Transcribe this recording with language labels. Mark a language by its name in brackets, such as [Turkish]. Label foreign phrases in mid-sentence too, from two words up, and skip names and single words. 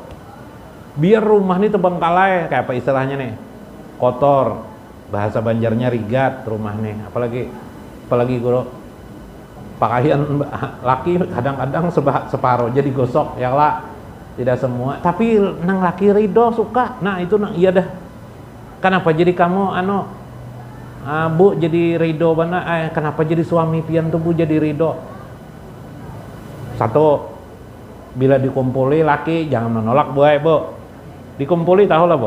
[Indonesian] Biar rumah ini terbengkalai, kayak apa istilahnya nih, kotor, bahasa Banjarnya [Banjar] rigat rumah [Indonesian] nih. Apalagi guru, pakaian laki kadang-kadang separuh jadi gosok, ya lah. [Banjar] Tidak semua, tapi nang laki ridho suka. Nah itu nang iya dah. Kenapa jadi kamu Bu jadi ridho mana? Kenapa jadi suami pian tuh Bu jadi ridho? [Indonesian] Satu, bila dikumpuli laki jangan menolak Bu. Dikumpuli tahu lah Bu.